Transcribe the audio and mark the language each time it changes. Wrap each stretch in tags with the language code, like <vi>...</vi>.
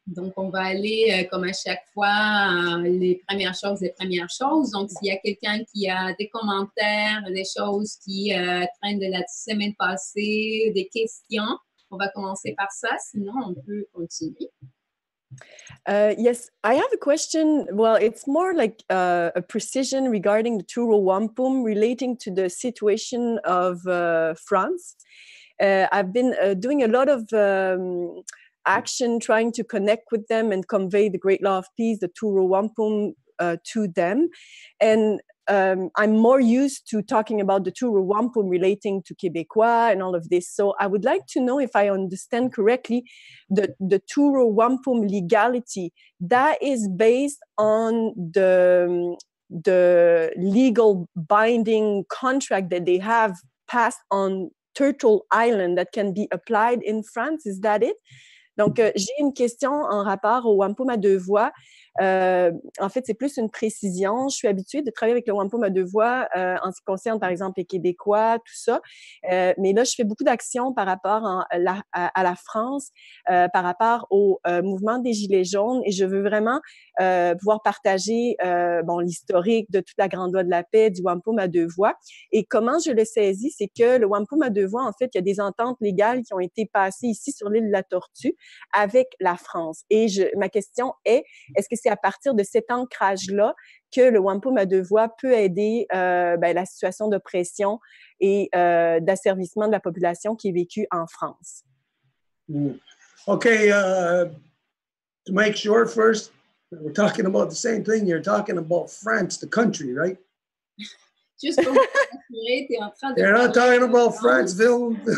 <fr>Donc, on va aller, comme à chaque fois, les premières choses. Donc, s'il y a quelqu'un qui a des commentaires, des choses qui traînent de la semaine passée, des questions, on va commencer par ça. Sinon, on peut continuer.</fr> <en>Yes, I have a question. Well, it's more like a precision regarding the Turo Wampum relating to the situation of France. I've been doing a lot of action trying to connect with them and convey the great law of peace, the Turo Wampum, to them. And I'm more used to talking about the Turo Wampum relating to Québécois and all of this. So I would like to know if I understand correctly, the Turo Wampum legality, that is based on the legal binding contract that they have passed on Turtle Island that can be applied in France. Is that it?</en> <fr>Donc, j'ai une question en rapport au wampum à deux voix. En fait, c'est plus une précision. Je suis habituée de travailler avec le wampum à deux voix en ce qui concerne, par exemple, les Québécois, tout ça. Mais là, je fais beaucoup d'actions par rapport à la France, par rapport au mouvement des Gilets jaunes. Et je veux vraiment pouvoir partager l'historique de toute la Grande Loi de la paix, du wampum à deux voix. Et comment je le saisis, c'est que le wampum à deux voix, en fait, il y a des ententes légales qui ont été passées ici sur l'île de la Tortue avec la France. Et ma question est-ce que c'est à partir de cet ancrage-là que le wampum à deux voix peut aider la situation d'oppression et d'asservissement de la population qui est vécue en France?</fr> <en>Okay, to make sure first, we're talking about the same thing. You're talking about France, the country, right?</en> <fr>Juste pour m'assurer, tu es en train de...</fr> <en>You're not talking about Franceville.</en>